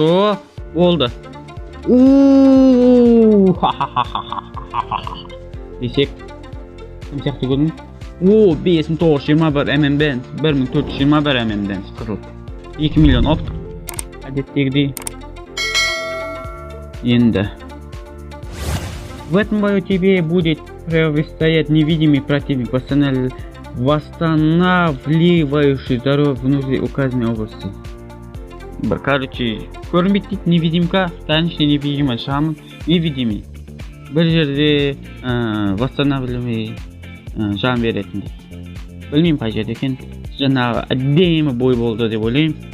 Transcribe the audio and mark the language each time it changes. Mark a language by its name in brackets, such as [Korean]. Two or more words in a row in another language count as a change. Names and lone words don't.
[Kazakh] О, болды. Десек. Кім сияқты көрдің? О, 5921 ММ-ден, 1421 ММ-ден қырылып. 2 миллион оптық. Әдеттегідей. Енді. [Russian] В этом бою тебе будет противостоять невидимый противник, восстанавливающий здоровье внутри указанной области. Короче, [Kazakh] көрінбейді дейді, [Russian] невидимка, конечно, невидимый шамын, невидимый. [Kazakh] Бір жерде восстанавливай жан беретін дейді. Білмеймін қай жерде екен. Жаңағы әдемі бой болды деп ойлаймын.